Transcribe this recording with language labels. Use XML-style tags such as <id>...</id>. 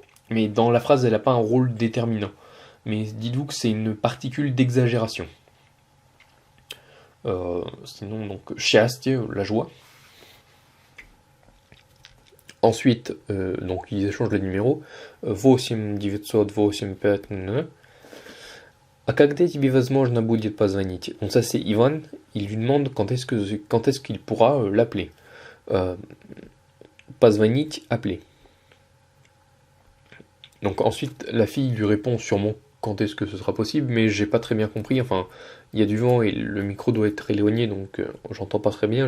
<fr>Mais dans la phrase, elle n'a pas un rôle déterminant. Mais dites-vous que c'est une particule d'exagération. Sinon, donc, счастье, la joie. Ensuite, donc ils échangent le numéro 8-908-5.</fr> <ru>А когда тебе возможно будет позвонить?</ru> <fr>Donc ça c'est Ivan, il lui demande quand est-ce qu'il pourra l'appeler. Позвонить, appeler. Donc ensuite la fille lui répond sûrement quand est-ce que ce sera possible, mais j'ai pas très bien compris. Enfin, il y a du vent et le micro doit être éloigné, donc j'entends pas très bien.</fr>